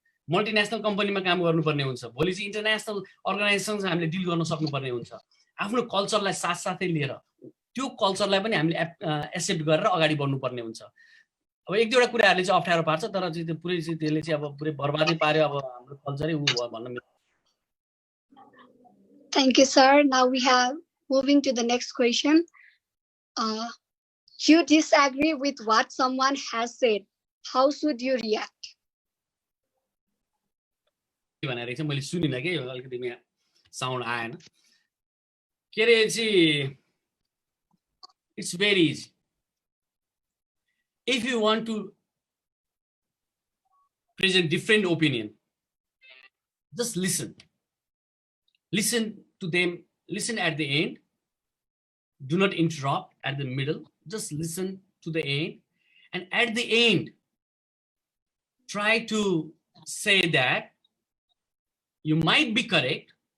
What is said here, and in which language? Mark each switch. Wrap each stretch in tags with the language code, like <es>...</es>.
<ne>Multinational कम्पनीमा काम गर्नुपर्ने हुन्छ, भोलि चाहिँ इन्टरनेसनल अर्गनाइजेसनसँग हामीले डिल गर्न सक्नुपर्ने हुन्छ। आफ्नो कल्चरलाई साथसाथै लिएर त्यो कल्चरलाई पनि हामीले एक्सेप्ट गरेर अगाडि बढ्नुपर्ने हुन्छ। अब एक दुईवटा कुराहरूले चाहिँ अप्ठ्यारो पार्छ, तर चाहिँ त्यो पुरै चाहिँ त्यसले चाहिँ अब पुरै बर्बादै पार्यो अब हाम्रो कल्चरै उ भयो भन्न।</ne> <en>Thank you, sir. Now we have moving to the next question. You disagree with what someone has said. How should you react?</en> <ne>भनेर चाहिँ मैले सुनिनँ के, अलिकति यहाँ साउन्ड आएन के अरे चाहिँ</ne> <en>It's very easy. If you want to present different opinion, just listen to them, listen at the end, do not interrupt at the middle, just listen to the end, and at the end try to say that you might be correct,</en>